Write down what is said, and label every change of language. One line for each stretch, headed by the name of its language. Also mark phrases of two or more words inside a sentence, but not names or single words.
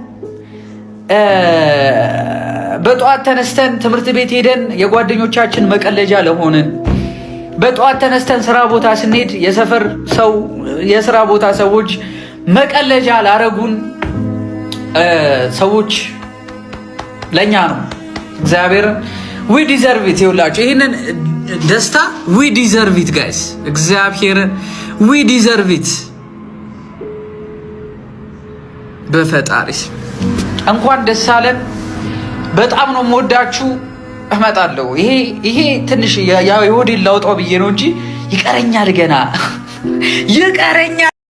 Amharic: በጧት ተነስተን ትምህርት ቤት ሄደን የጓደኞቻችን መቀለጃ ለሆነን በጧት ተነስተን ስራ ቦታ ስንሄድ የሰፈር ሰው የስራ ቦታ ሰዎች መቀለጃ ላረጉን ሰዎች ለኛ ነው እግዚአብሔር
English: we deserve it።
Amharic: ይውላችሁ ይሄንን ደስታ
English: we deserve it guys።
Amharic: እግዚአብሔር
English: we deserve it።
Amharic: በፈጣሪስ እንኳን ደስ አለን። በጣም ነው የምወዳችሁ። እመጣለሁ። ይሄ ትንሽ ያው የሆዴን ላውጣው ብዬ ነው እንጂ ይቀረኛል፣ ገና ይቀረኛል።